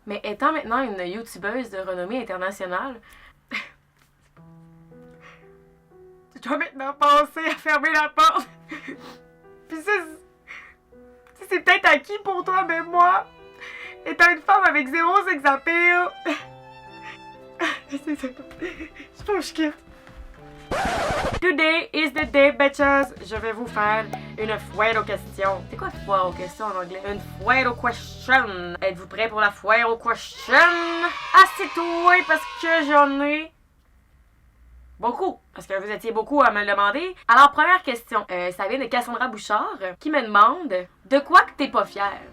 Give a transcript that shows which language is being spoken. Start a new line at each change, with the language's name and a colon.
French: Mais étant maintenant une youtubeuse de renommée internationale, je dois maintenant penser à fermer la porte. Puis c'est peut-être acquis pour toi, mais moi, étant une femme avec zéro sex appeal, je pense que je kiffe.
English: Today is the day, bitches!
French: Je vais vous faire une foire aux questions. C'est quoi foire aux questions en anglais? Une foire aux questions. Êtes-vous prêts pour la foire aux questions? Assieds-toi parce que j'en ai beaucoup. Parce que vous étiez beaucoup à me le demander. Alors, première question. Ça vient de Cassandra Bouchard qui me demande de quoi que t'es pas fière?